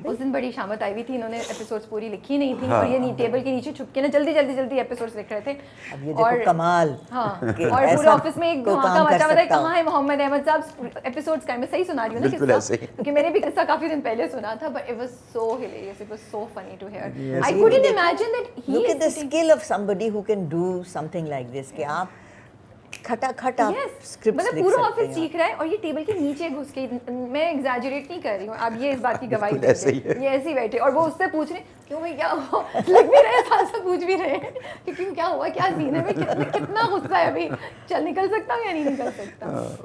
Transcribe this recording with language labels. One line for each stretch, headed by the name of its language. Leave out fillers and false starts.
Urdu: اس دن بڑی شامت آئی ہوئی تھی, انہوں نے ایپیسوڈز پوری لکھی نہیں تھی, اور یہ ٹیبل کے نیچے چھپ کے نا جلدی جلدی جلدی ایپیسوڈز لکھ رہے تھے. اب یہ دیکھو کمال. ہاں, اور پورے آفس میں ایک دھماکہ مچا ہوا تھا, کہاں ہے محمد احمد صاحب ایپیسوڈز کا. میں صحیح سنا رہی ہوں نا قصہ, کیونکہ میں نے بھی قصہ کافی دن پہلے سنا تھا,
English: But it was so hilarious, it was so funny to hear. I couldn't imagine that he look at the skill of somebody who can do something like this,
Urdu: کہ آپ کھٹا کھٹا اسکرپٹ مطلب پورا آفس سیکھ رہا ہے اور یہ ٹیبل کے نیچے گھس کے, میں ایگزیجریٹ نہیں کر رہی ہوں, آپ یہ اس بات کی گواہی دیتے ہیں, یہ ایسے ہی بیٹھے, اور وہ اس سے پوچھ رہے کیوں بھائی کیا ہوا, لگ بھی رہے ساتھ سے پوچھ بھی رہے ہیں کہ کیوں کیا ہوا, کیا سین ہے, کتنا غصہ ہے ابھی, چل نکل سکتا ہوں یا نہیں نکل سکتا.